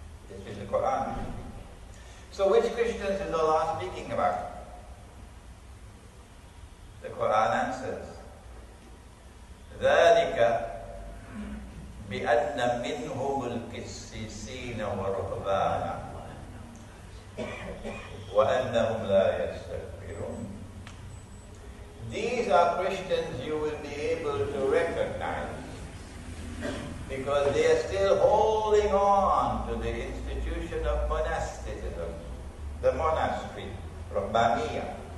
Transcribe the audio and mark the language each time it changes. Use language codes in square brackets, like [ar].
[en] This is the Quran we're speaking. So which Christians is Allah speaking about? The Quran answers, [ar] ذَلِكَ بِأَنَّ مِنْهُمُ الْقِسِّيسِينَ وَرُهْبَانًا وَأَنَّهُمْ لَا يَسْتَكْبِرُونَ. [en] These are Christians you will be able to recognize because they are still holding on to the institution of monasticism, the monastery, Rahbaniyah.